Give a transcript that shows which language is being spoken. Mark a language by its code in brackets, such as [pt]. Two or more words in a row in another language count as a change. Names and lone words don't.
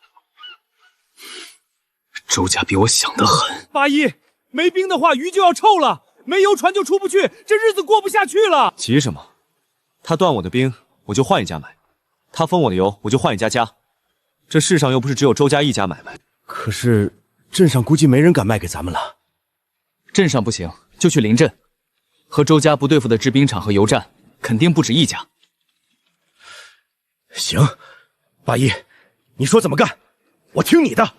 [zh] 周家比我想得狠。八一，沒冰的話魚就要臭了，沒油船就出不去，這日子過不下去了。急什麼？他斷我的冰，我就換一家買；他封我的油，我就換一家加。這世上又不是只有周家一家買賣。可是鎮上估計沒人敢賣給咱們了。鎮上不行，就去臨鎮。和周家不對付的製冰廠和油站，肯定不止一家。行，八一，你說怎麼幹，我聽你的。